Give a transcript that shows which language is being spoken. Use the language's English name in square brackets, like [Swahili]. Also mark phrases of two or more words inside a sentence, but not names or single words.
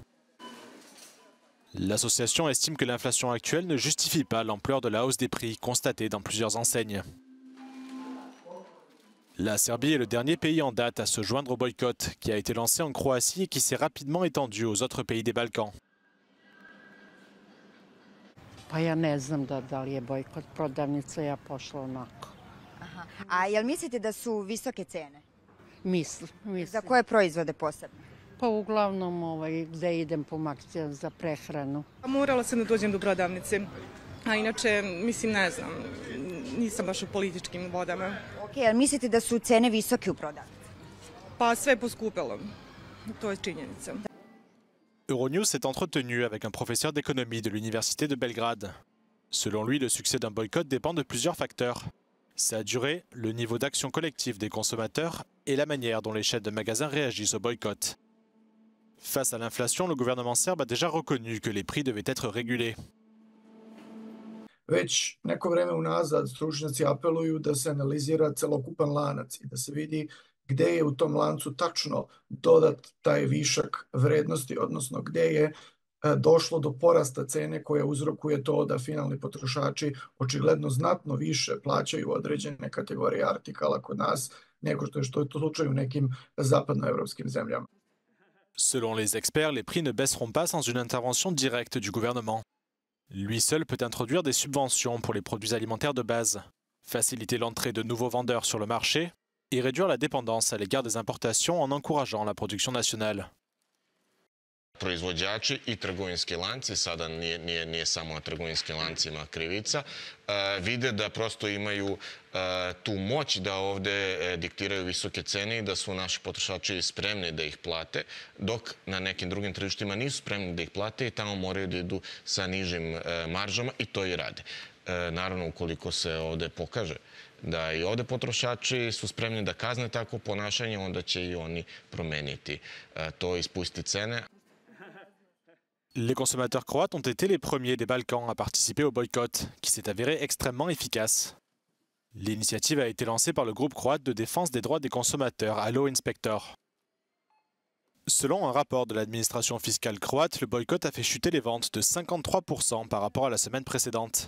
[French] L'association estime que l'inflation actuelle ne justifie pas l'ampleur de la hausse des prix constatée dans plusieurs enseignes. La Serbie est le dernier pays en date à se joindre au boycott qui a été lancé en Croatie et qui s'est rapidement étendu aux autres pays des Balkans. [Serbian] Pa ja ne znam da li je bojkot prodavnica, ja pošla onako. Aha. A jel mislite da su visoke cene? Mislim. Za koje proizvode posebno? Pa uglavnom gde idem po akcijama za prehranu. Morala sam da dođem do prodavnice, a inače, mislim, ne znam, nisam baš u političkim vodama. Ok, jel mislite da su cene visoke u prodavnici? Pa sve je poskupelo, to je činjenica. [French] Euronews s'est entretenu avec un professeur d'économie de l'université de Belgrade. Selon lui, le succès d'un boycott dépend de plusieurs facteurs. Sa durée, le niveau d'action collective des consommateurs et la manière dont les chaînes de magasins réagissent au boycott. Face à l'inflation, le gouvernement serbe a déjà reconnu que les prix devaient être régulés. [Serbian] Već neko vreme unazad stručnjaci apeluju da se analizira celokupan lanac i da se vidi gde je u tom lancu tačno dodat taj višak vrednosti, odnosno gde je došlo do porasta cene koja uzrokuje to da finalni potrošači očigledno znatno više plaćaju određene kategorije artikala kod nas nego što je to slučaj u nekim zapadnoevropskim zemljama. [French] Selon les experts, les prix ne baisseront pas sans une intervention directe du gouvernement. Lui seul peut introduire des subventions pour les produits alimentaires de base, faciliter l'entrée de nouveaux vendeurs sur le marché et réduire la dépendance à l'égard des importations en encourageant la production nationale. [Serbian] Proizvođači i trgovinski lanci, sada nije samo na trgovinskim lancima krivica, vide da prosto imaju tu moć da ovde diktiraju visoke cene i da su naši potrošači spremni da ih plate, dok na nekim drugim tržištima nisu spremni da ih plate i tamo moraju da idu sa nižim maržama i to i rade. Naravno, ukoliko se ovde pokaže da i ovde potrošači su spremni da kazne takvo ponašanje, onda će i oni promeniti to i spustiti cene. [French] Les consommateurs croates ont été les premiers des Balkans à participer au boycott, qui s'est avéré extrêmement efficace. L'initiative a été lancée par le groupe croate de défense des droits des consommateurs, Allo Inspector. Selon un rapport de l'administration fiscale croate, le boycott a fait chuter les ventes de 53% par rapport à la semaine précédente.